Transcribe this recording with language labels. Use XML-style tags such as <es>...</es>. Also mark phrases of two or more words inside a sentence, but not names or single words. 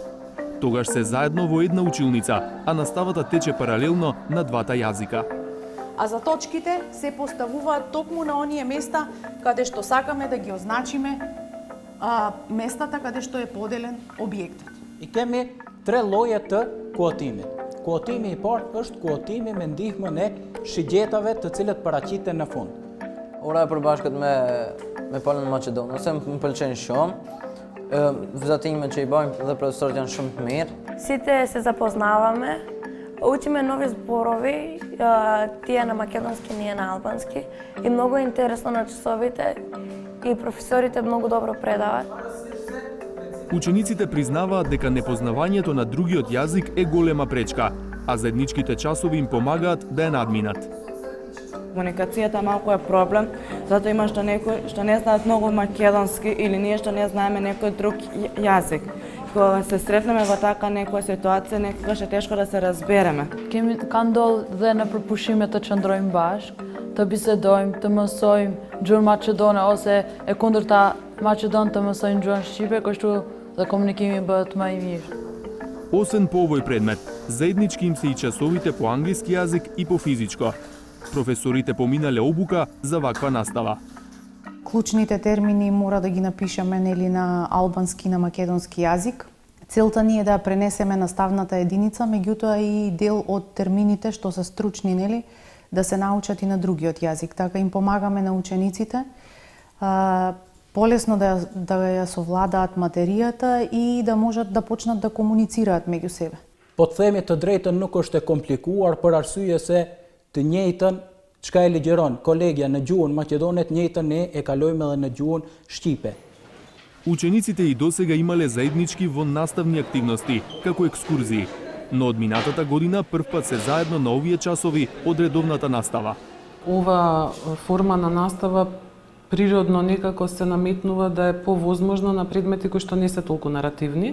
<mk>Тогаш се заедно во една училница, а наставата тече паралелно на двата јазика. А за точките се поставуваат токму на оние места каде што сакаме да ги означиме местата каде што е поделен објектот.</mk> <sq>I kemi tre lloje të kuotimit. Kuotimi I parë është kuotimi me ndihmën e shigjetave të cilët paraqiten në fund. Ora e përbashkët me palën Maqedonë, ose më pëlqen shumë. Vizatimet që I bajmë dhe profesorët janë shumë të mirë.</sq> <mk>Сите се запознаваме, учиме нови зборови, тие на македонски, ние на албански. И многу е интересно на часовите и професорите многу добро предават. Учениците признаваат дека непознавањето на другиот јазик е голема пречка, а заедничките часови им помагаат да ја надминат. Комуникацијата малку е проблем, затоа има што некои што не знаат многу македонски или ние што не знаеме некој друг јазик. Кога се сретнеме во така некоја ситуација, некогаш е тешко да се разбереме.</mk> <sq>Kemi kanë ndodhur dhe në përpushime të qëndrojmë bashkë, të bisedojmë, të mësojmë gjuhën maqedone ose e kundërta maqedon të mësojnë gjuhën shqipe, kështu dhe komunikimi bëhet më I mirë.</sq> <mk>Освен по овој предмет, заеднички им се и часовите по англиски јазик и по физичко. Професорите поминале обука за ваква настава. Клучните термини мора да ги напишеме нели на албански и на македонски јазик. Целта ни е да пренесеме наставната единица, меѓутоа и дел од термините што се стручни нели да се научат и на другиот јазик. Така им помагаме на учениците полесно да ја совладаат материјата и да можат да почнат да комуницираат меѓу себе.</mk> <sq>Po të themi të drejtën nuk është e komplikuar për arsye se të njëjtën çka e ligjeron kolegja në gjuhën maqedone, të njëjtën ne e kalojmë edhe në gjuhën shqipe.</sq> <mk>Учениците и досега имале заеднички во наставни активности, како екскурзии, но од минатата година првпат се заедно на овие часови од редовната настава. Ова форма на настава природно некако се наметнува да е повозможно на предмети кои што не се толку наративни.</mk>